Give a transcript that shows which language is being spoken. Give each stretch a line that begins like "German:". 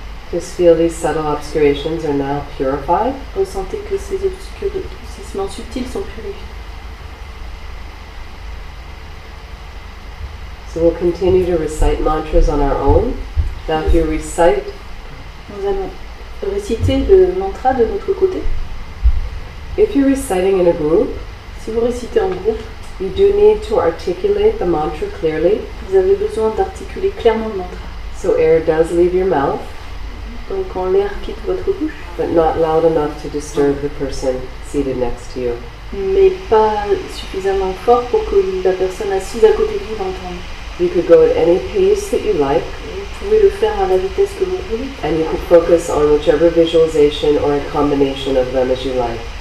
English: Just feel these subtle obscurations are now purified.
French: Ressentez que ces obscurcissements subtils sont purifiés.
English: So we'll continue to recite mantras on our own. Now if you recite,
French: Nous allons réciter le mantra de notre côté.
English: if you're reciting in a group,
French: Si vous récitez en groupe,
English: you do need to articulate the mantra clearly,
French: vous avez besoin d'articuler clairement le mantra.
English: so air does leave your mouth,
French: Donc quand l'air quitte votre bouche,
English: but not loud enough to disturb the person seated next to you.
French: mais pas suffisamment fort pour que la personne assise à côté de vous l'entende.
English: You could go at any pace that you like,
French: Vous pouvez le faire à la vitesse que vous voulez,
English: and you could focus on whichever visualization or a combination of them as you like.